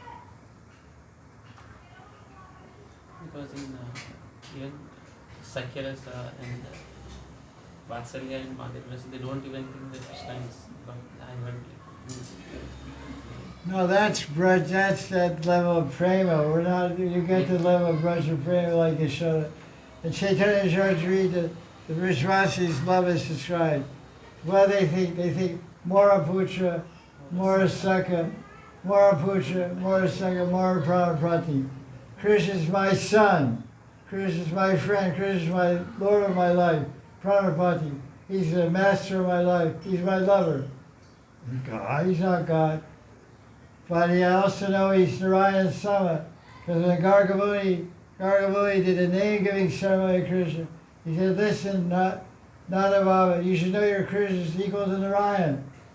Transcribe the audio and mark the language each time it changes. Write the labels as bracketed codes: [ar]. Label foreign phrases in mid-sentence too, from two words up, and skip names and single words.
[en] Because in even Sakhyarasa and Vatsalya and Madhurya, they don't even think that Krishna is God. I haven't. No, that's that level of prema. We're not. You get to the level of Braja prema like Yashoda. In Chaitanya Charitamrita, the Vishwasis love is described. What do they think? They think [bn] মোর পুত্র, মোর সখা, মোর পুত্র, মোর সখা, মোর প্রাণপতি. [en] Krishna is my son. Krishna is my friend. Krishna is my Lord of my life. Pranapati. He's the master of my life. He's my lover. God, he's not God. But I also know he's Narayan Sama. Because when Gargamuni did a name-giving ceremony of Krishna, he said, listen, not Baba, you should know your Krishna is equal to Narayan.